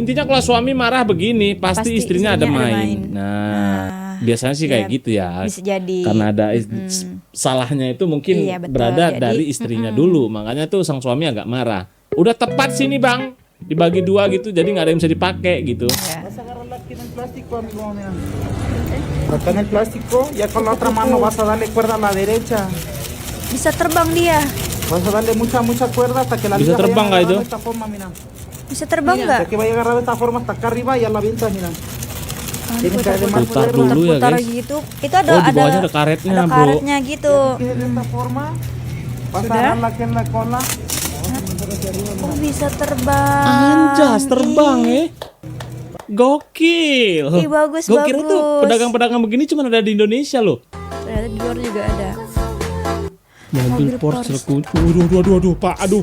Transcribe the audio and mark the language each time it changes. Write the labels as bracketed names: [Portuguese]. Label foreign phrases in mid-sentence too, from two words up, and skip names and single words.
[Indonesian] Intinya kalau suami marah begini, pasti istrinya ada main. Nah, biasanya sih kayak iya, gitu ya. bisa jadi. Karena ada salahnya itu mungkin Iya, betul. berada Jadi, dari istrinya dulu. Makanya tuh sang suami agak marah. Udah tepat sini bang, dibagi 2 gitu, jadi nggak ada yang bisa dipakai gitu. Ya. [Spanish] Vas a agarrar la esquina en plástico, amigo, mira. Acá en el plástico, ya con la otra mano vas a darle cuerda a la derecha. [Indonesian] Bisa terbang dia. [Spanish] Vas a darle mucha cuerda hasta que la [Indonesian] Bisa [Spanish] liga [Indonesian] terbang nggak [Spanish] vaya agarrando [Indonesian] itu? [Spanish] de esta forma, mira. [Indonesian] Bisa terbang [Spanish] Hasta [Indonesian] nggak? [Spanish] que vaya agarrado de esta forma hasta acá arriba y ya la avientas, mira. Tienes que darle más [Indonesian] Putar [Spanish] cuerda. [Indonesian] dulu ya, Putar guys. gitu. Itu ada Oh, di bawahnya ada karetnya, ada bro. karetnya gitu. [Spanish] Que de esta forma vas a [Indonesian] Sudah? [Spanish] agarrarla aquí en la cola. [Indonesian] Oh, bisa terbang. Anjas terbang ya. Gokil. Ih, bagus, Gua kira tuh bagus. pedagang-pedagang begini cuma ada di Indonesia loh. Ternyata di luar juga ada. Mobil Mobil Porsche Porsche. kunci. Aduh, Pak. Aduh.